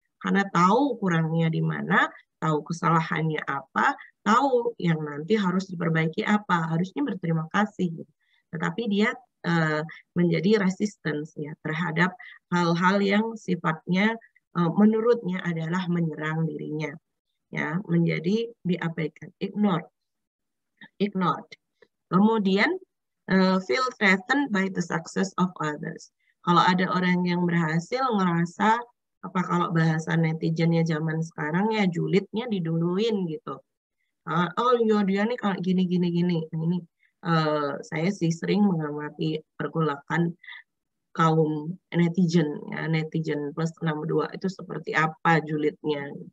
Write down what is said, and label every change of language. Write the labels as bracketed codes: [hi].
[id] Karena tahu kurangnya di mana, tahu kesalahannya apa, tahu yang nanti harus diperbaiki apa, harusnya berterima kasih. Tetapi dia menjadi resistance ya terhadap hal-hal yang sifatnya menurutnya adalah menyerang dirinya, ya, menjadi diabaikan, ignored. [en] Kemudian feel threatened by the success of others. [id] Kalau ada orang yang berhasil, ngerasa apa, kalau bahasa netizennya zaman sekarang ya, julidnya diduluin gitu. Oh iya, dia nih kalau gini. Nah, ini saya sih sering mengamati pergolakan kaum netizen, ya, netizen plus 62 itu seperti apa julidnya.